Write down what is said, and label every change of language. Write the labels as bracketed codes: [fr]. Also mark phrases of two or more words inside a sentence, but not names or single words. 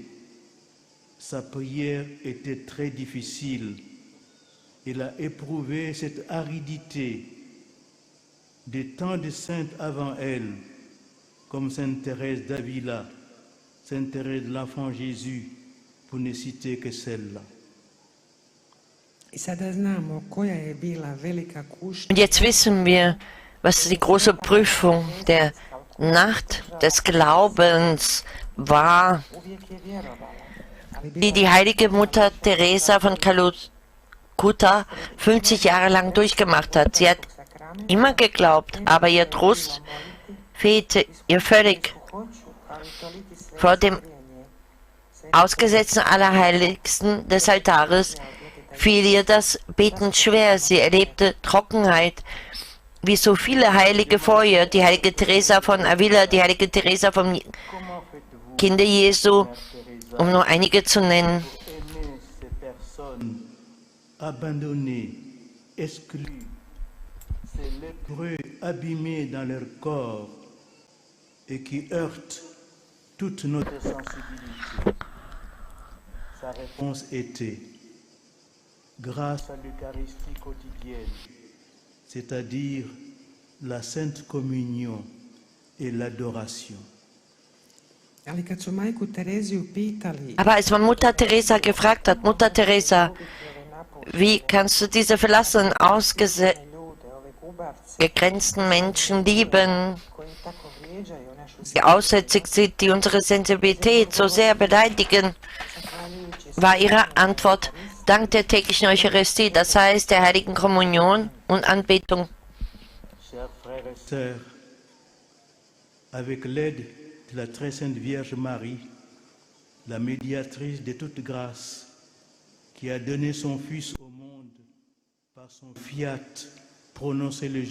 [fr] Sa prière était très difficile. Elle a éprouvé cette aridité de tant de saintes avant elle, comme Sainte Thérèse d'Avila, Sainte Thérèse de l'Enfant Jésus, pour ne citer que celle-là. [hr] I sada znamo koja je bila velika kušnja [de] Und jetzt wissen wir, was die große Prüfung der Nacht des Glaubens war, [hr] uvijek je vjerovala, ali [de] die die heilige Mutter Teresa von Calcutta 50 Jahre lang durchgemacht hat. Sie hat immer geglaubt, aber ihr Trost fehlte ihr völlig. Vor dem Ausgesetzten Allerheiligsten des Altares fiel ihr das Beten schwer. Sie erlebte Trockenheit, wie so viele Heilige vor ihr, die heilige Teresa von Avila, die heilige Teresa vom [fr] Comment faites-vous, [de] Kinder Jesu, [fr] Mère Teresa, [de] um nur einige zu nennen. [fr] pour aimer ces personnes abandonnées, exclues, ces lépreux abîmés dans leur corps et qui heurtent toute notre sensibilité? Sa réponse était, grâce à l'Eucharistie quotidienne, c'est-à-dire la Sainte Communion et l'adoration. [hr] ali kad su majku Tereziju pitali [de] Aber als man Mutter Teresa gefragt hat, Mutter Teresa, wie kannst du diese verlassenen, ausgegrenzten Menschen lieben, [hr] koji tako vrijeđaju našu [de] die aussätzig sind, die unsere Sensibilität so sehr beleidigen, war ihre Antwort dank der täglichen Eucharistie, das heißt der heiligen Kommunion und Anbetung. [fr] Chers frères et sœurs, avec l'aide de la très sainte Vierge Marie, la médiatrice de toute grâce, qui a donné son Fils au monde par son fiat prononcé le